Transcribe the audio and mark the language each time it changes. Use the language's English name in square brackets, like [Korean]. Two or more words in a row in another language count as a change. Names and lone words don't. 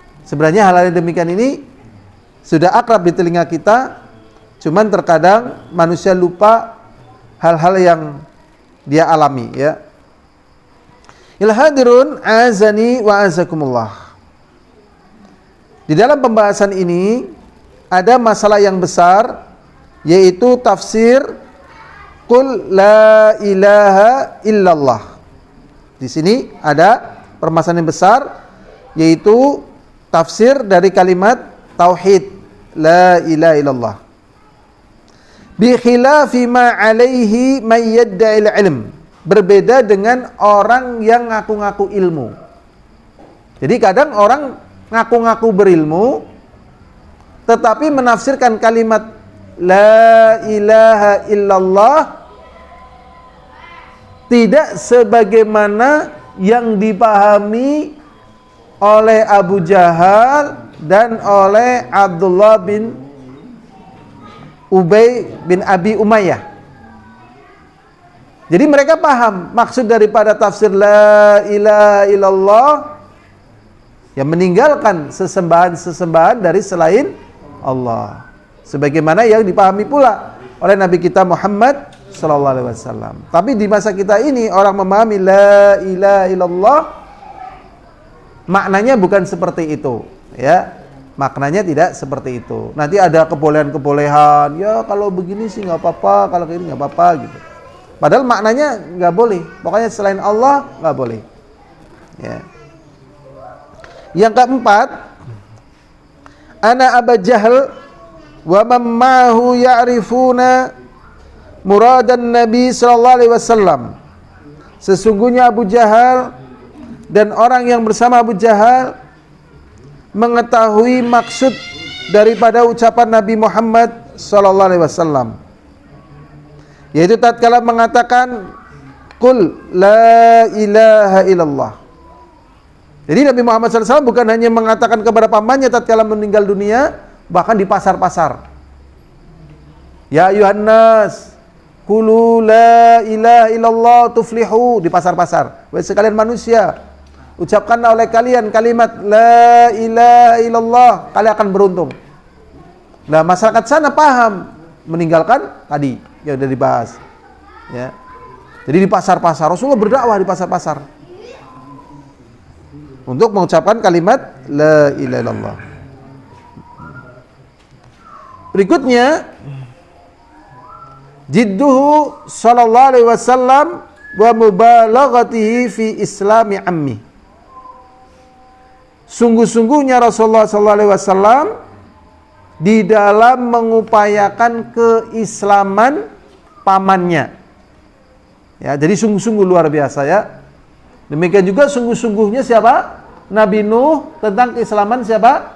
[Indonesian] Sebenarnya hal-hal yang demikian ini sudah akrab di telinga kita, cuman terkadang manusia lupa hal-hal yang dia alami, ya. [Arabic] الحاضرون أعزني وأعزكم الله. [Indonesian] Di dalam pembahasan ini ada masalah yang besar, yaitu tafsir [Arabic] قل لا إله إلا الله. [Indonesian] Di sini ada permasalahan yang besar, yaitu tafsir dari kalimat tauhid [Arabic] لا إله إلا الله. بخلاف ما عليه من يدعي العلم. [Indonesian] Berbeda dengan orang yang ngaku-ngaku ilmu. Jadi kadang orang ngaku-ngaku berilmu tetapi menafsirkan kalimat [Arabic] لا إله إلا الله [Indonesian] tidak sebagaimana yang dipahami oleh Abu Jahal dan oleh Abdullah bin Ubay bin Abi Umayyah. Jadi mereka paham maksud daripada tafsir [Arabic] لا إله إلا الله, [Indonesian] yang meninggalkan sesembahan-sesembahan dari selain Allah, sebagaimana yang dipahami pula oleh Nabi kita Muhammad [Arabic] صلى الله عليه وسلم. [Indonesian] Tapi di masa kita ini orang memahami [Arabic] لا إله إلا الله [Indonesian] maknanya bukan seperti itu, ya. Maknanya tidak seperti itu. Nanti ada kebolehan-kebolehan, ya kalau begini sih nggak apa-apa, kalau ini nggak apa-apa gitu. Padahal maknanya nggak boleh. Pokoknya selain Allah nggak boleh. Ya. Yang keempat, [Arabic] أن أبا جهل ومن معه يعرفون مراد النبي صلى الله عليه وسلم. [Indonesian] Sesungguhnya Abu Jahal dan orang yang bersama Abu Jahal mengetahui maksud daripada ucapan Nabi Muhammad [Arabic] صلى الله عليه وسلم, [Indonesian] yaitu tatkala mengatakan [Arabic] قل لا إله إلا الله. [Indonesian] Jadi Nabi Muhammad SAW bukan hanya mengatakan kepada pamannya tatkala meninggal dunia, bahkan di pasar-pasar. [Arabic] يا أيها الناس قولوا لا إله إلا الله تفلحوا, [Indonesian] di pasar-pasar. Wahai sekalian manusia, ucapkanlah oleh kalian kalimat [Arabic] لا إله إلا الله, [Indonesian] kalian akan beruntung. Nah, masyarakat sana paham, meninggalkan tadi yang sudah dibahas. Ya. Jadi di pasar-pasar, Rasulullah berdakwah di pasar-pasar untuk mengucapkan kalimat [Arabic] لا إله إلا الله. [Indonesian] Berikutnya, [Arabic] جده صلى الله عليه وسلم ومبالغته في إسلام عمه. [Indonesian] Sungguh-sungguhnya Rasulullah [Arabic] صلى الله عليه وسلم [Indonesian] di dalam mengupayakan keislaman pamannya. Ya, jadi sungguh-sungguh luar biasa, ya. Demikian juga sungguh-sungguhnya siapa? Nabi Nuh tentang keislaman siapa?